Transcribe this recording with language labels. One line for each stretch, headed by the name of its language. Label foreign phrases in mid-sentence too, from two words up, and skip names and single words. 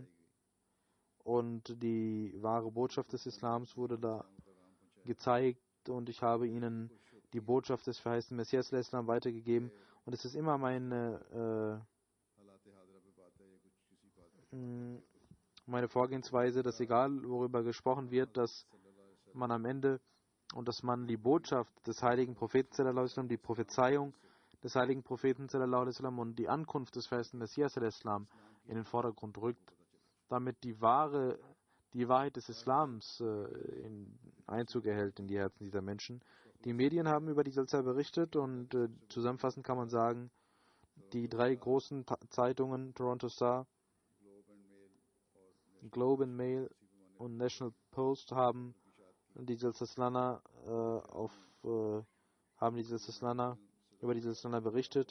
German: Und die wahre Botschaft des Islams wurde da gezeigt und ich habe ihnen die Botschaft des verheißten Messias Islam weitergegeben. Und es ist immer meine Vorgehensweise, dass egal worüber gesprochen wird, dass man am Ende und dass man die Botschaft des heiligen Propheten
Arabic: صلى الله عليه وسلم,
German: die Prophezeiung des heiligen Propheten
Arabic: صلى الله عليه وسلم
German: und die Ankunft des verheißten Messias Islam in den Vordergrund rückt, damit die Wahrheit des Islams Einzug erhält in die Herzen dieser Menschen. Die Medien haben über die Jalsa berichtet und zusammenfassend kann man sagen, die drei großen Zeitungen, Toronto Star, Globe and Mail und National Post haben die Jalsa Salana über die Jalsa Salana berichtet.